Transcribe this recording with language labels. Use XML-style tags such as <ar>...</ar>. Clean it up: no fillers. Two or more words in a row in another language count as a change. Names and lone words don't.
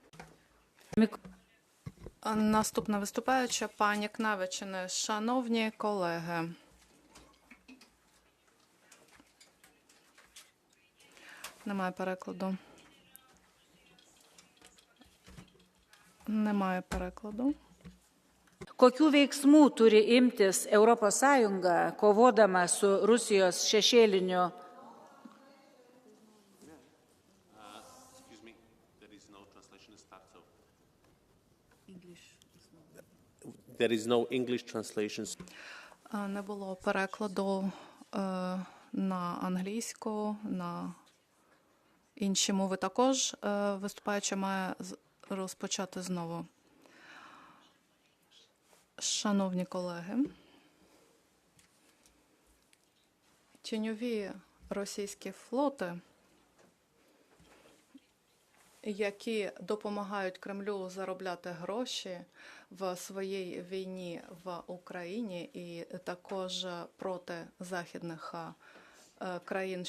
<uk>Наступна виступаюча пані Кнавичини. Шановні колеги, немає перекладу. Немає перекладу.</uk> <lt>Kokių veiksmų turi imtis ES kovodama su Rusijos šešėliniu?</lt> <en>There is no English translation.</en> <uk>Не було перекладу на англійську, на інші мови також. Виступаюча має розпочати знову. Шановні колеги, тіньові російські флоти, які допомагають Кремлю заробляти гроші в своїй війні в Україні і також проти західних країн.</uk>